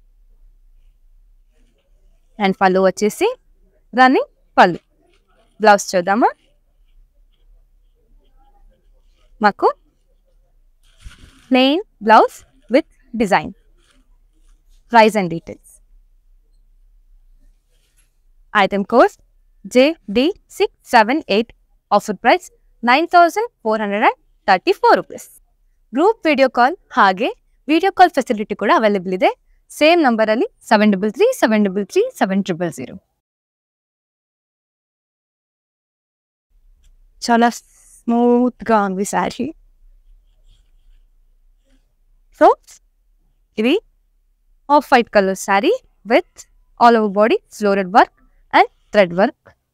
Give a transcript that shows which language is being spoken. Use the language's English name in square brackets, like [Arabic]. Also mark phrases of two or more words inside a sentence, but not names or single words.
[Telugu] అండ్ పళ్ళు వచ్చేసి రన్నింగ్ పళ్ళు. బ్లౌజ్ చూద్దామా. మాకు [English] plain blouse with design. price and details. item code JD678. offer price 9,434 rupees. group video call [Kannada] ಹಾಗೆ [English] video call facility [Kannada] ಕೂಡ ಅವೈಲೇಬಲ್ ಇದೆ. ಸೇಮ್ ನಂಬರಲ್ಲಿ 7337337000. [Telugu] చాలా స్మూత్గా ఉంది శారీ. [English] సో ఇది off white colour saree with all over body floral work and thread work.